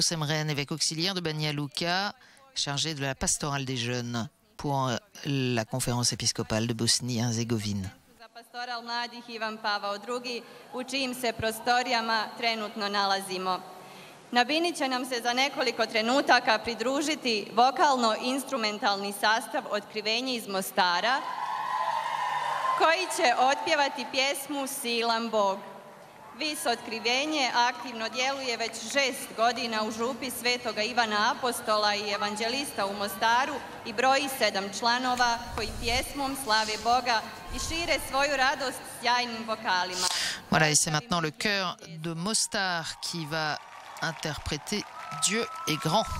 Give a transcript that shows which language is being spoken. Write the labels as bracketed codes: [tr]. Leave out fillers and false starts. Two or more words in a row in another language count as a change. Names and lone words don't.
[fr] Semren, évêque auxiliaire de Banja Luka, chargé de la pastorale des jeunes pour la conférence épiscopale de Bosnie-Herzégovine. [hr] Pastoral mladih Ivan Pavao II, u čijim se prostorijama trenutno nalazimo. Na bini će nam se za nekoliko trenutaka pridružiti vokalno-instrumentalni sastav Otkrivenje iz Mostara, koji će otpjevati pjesmu Silan Bog. Vis Otkrivenje aktivno djeluje već 6 godina u župi Svetoga Ivana Apostola i evanđelista u Mostaru i broji 7 članova koji pjesmom slave Boga i šire svoju radost sjajnim vokalima. [fr] Voilà, et c'est maintenant le chœur de Mostar qui va interpréter Dieu est grand.